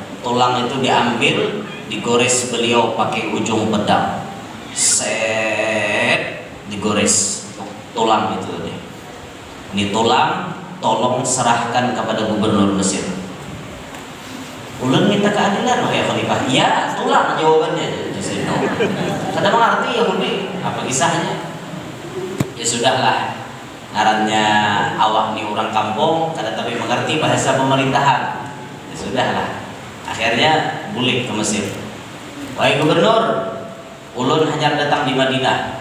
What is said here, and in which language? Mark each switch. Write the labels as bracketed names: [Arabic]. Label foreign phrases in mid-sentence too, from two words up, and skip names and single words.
[Indonesian] Tulang itu diambil, digores beliau pakai ujung pedang. Set, digores tulang itu deh. Ini tulang, tolong serahkan kepada gubernur Mesir. [Banjar] Ulun minta keadilan, wahai Khalifah. [Indonesian] Ya, tulang jawabannya. [Banjar] Kada mengerti Yahudi apa kisahnya? [Indonesian] Ya sudahlah. [Banjar] Ngarannya awak nih orang kampung, kada tapi mengerti bahasa pemerintahan. [Indonesian] Ya sudahlah. [Banjar] Akhirnya balik ke Mesir. Wahai gubernur, ulun hanya datang di Madinah.